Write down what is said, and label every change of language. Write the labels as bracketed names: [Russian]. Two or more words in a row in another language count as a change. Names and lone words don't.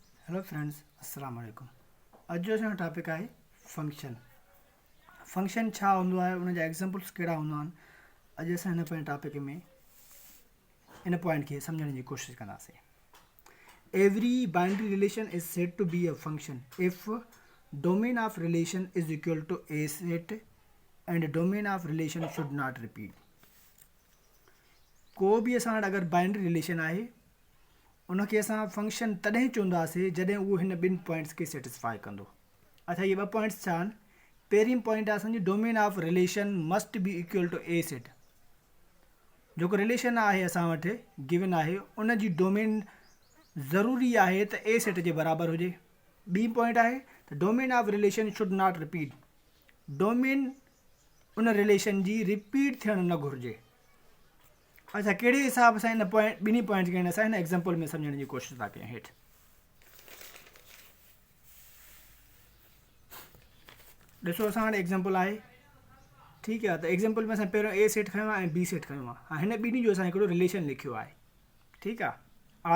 [English] Hello friends, [Arabic] السلام عليكم. [Sindhi] अॼु जो असांजो टॉपिक आहे फंक्शन। फंक्शन छा हूंदो आहे, उन जा एग्ज़ाम्पल्स कहिड़ा हूंदा आहिनि। अॼु असां हिन पंहिंजे टॉपिक में इन पॉइंट खे सम्झण जी कोशिशि कंदासीं। [English] Every binary relation is said to be a function if domain of relation is equal to A set and domain of relation should not repeat. [Sindhi] को बि असां वटि अगरि [English] binary relation [Sindhi] आहे उनखे असां फंक्शन तॾहिं चवंदासीं जॾहिं उहो हिन ॿिनि पॉइंट्स खे सेटिस्फाई कंदो। अच्छा, इहे ॿ पॉइंट्स छा आहिनि? पहिरीं पॉइंट आहे असांजी [English] domain of relation must be equal to A set. [Sindhi] जेको रिलेशन आहे असां वटि गिवन आहे उन जी डोमेन ज़रूरी आहे त ए सेट जे बराबरि हुजे। ॿी पॉइंट आहे त [English] domain of relation should not repeat. [Sindhi] डोमेन उन रिलेशन जी रिपीट थियणु न घुरिजे। अच्छा, कहिड़े हिसाब सां हिन पॉइंट ॿिन्ही पॉइंट खे असां हिन एग्ज़ाम्पल में सम्झण जी कोशिशि था कयूं। हेठि ॾिसो, असां वटि एग्ज़ाम्पल आहे, ठीकु आहे। त एग्ज़ाम्पल में असां पहिरियों ए सेट खयो आहे ऐं बी सेट खयो आहे। हिन ॿिन्ही जो असां हिकिड़ो रिलेशन लिखियो आहे, ठीकु आहे।